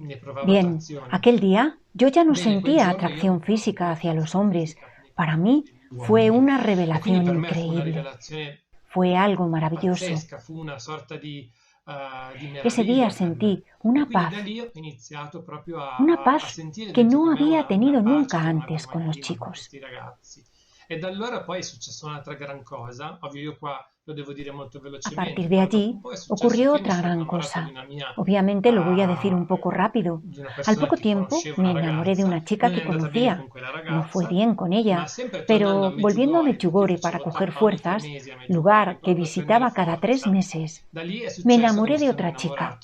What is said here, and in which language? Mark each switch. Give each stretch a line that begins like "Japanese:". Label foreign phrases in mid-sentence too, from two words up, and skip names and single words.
Spanish: Bien, aquel día yo ya no sentía atracción física hacia los hombres. Para mí fue una revelación increíble. Fue algo maravilloso. Ese día sentí una paz que no había tenido nunca antes con los chicos.
Italian: E da allora poi è successa un'altra gran cosa, ovvio io qua lo devo dire molto
Spanish: A
Italian: velocemente.
Spanish: partir de allí ocurrió otra gran cosa. Obviamente lo voy a decir un poco rápido. Al poco tiempo me enamoré de una chica que conocía. No fue bien con ella, pero volviendo a Medjugorje para coger fuerzas, lugar que visitaba cada 3 meses, me enamoré de otra chica.